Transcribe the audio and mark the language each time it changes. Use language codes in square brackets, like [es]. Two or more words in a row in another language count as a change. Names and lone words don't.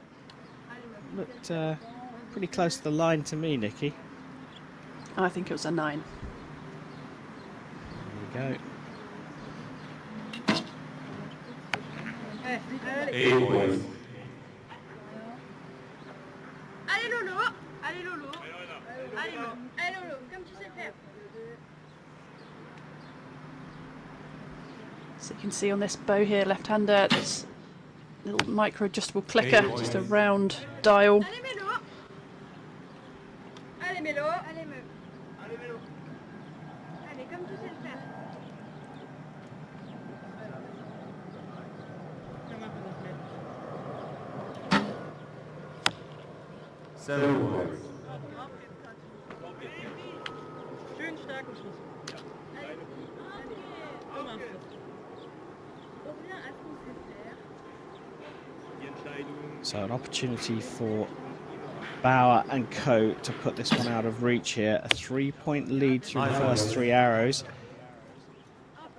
[en] Looked pretty close to the line to me, Nikki. I think it was a 9. There you go. 8 points. [fr] Allez Lolo, allez Lolo, allez Lolo, comme tu sais faire. [en] So you can see on this bow here, left-hander, this little micro-adjustable clicker, just a round dial. [fr] Allez Mélo, allez Mélo, allez Mélo, allez Mélo, allez comme tu sais le faire. [en] 7 points. [de] Schön starken Schuss. So machst du es. [fr] Reviens à ce qu'on sait faire. [en] So an opportunity for Bauer and Co to put this one out of reach here. A 3-point lead through the first 3 arrows.